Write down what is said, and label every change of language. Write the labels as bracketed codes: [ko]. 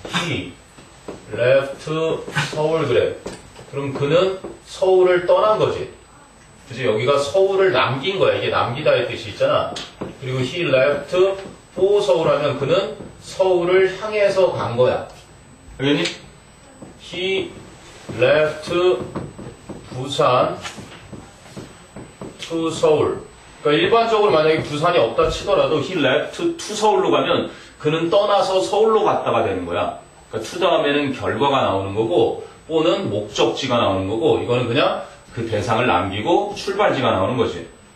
[en] He left [ko] 서울 그래. 그럼 그는 서울을 떠난 거지. 그치? 여기가 서울을 남긴 거야. 이게 남기다의 뜻이 있잖아. 그리고 [en] he left for [ko] 서울 하면 그는 서울을 향해서 간 거야. 알겠니? [en] he left 부산 to 서울. [ko] 그러니까 일반적으로 만약에 부산이 없다 치더라도 [en] he left to [ko] 서울로 가면 그는 떠나서 서울로 갔다가 되는 거야. 그러니까 to 다음에는 결과가 나오는 거고 for는 목적지가 나오는 거고 이거는 그냥 그 대상을 남기고 출발지가 나오는 거지.